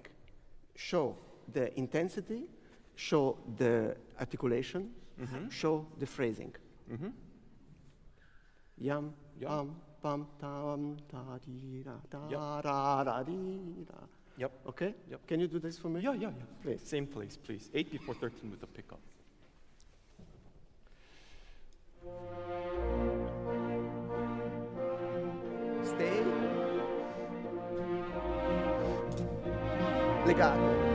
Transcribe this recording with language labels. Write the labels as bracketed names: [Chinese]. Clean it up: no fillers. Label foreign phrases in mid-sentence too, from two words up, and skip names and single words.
[English] Show the intensity, show the articulation, show the phrasing. Yam, pam, pam, tam, ta, di, da, da, di, da. Yep. Okay? Yep. Can you do this for me? Yeah. Please. Same place, please. 8 before 13 with the pickup. Stay. Legato.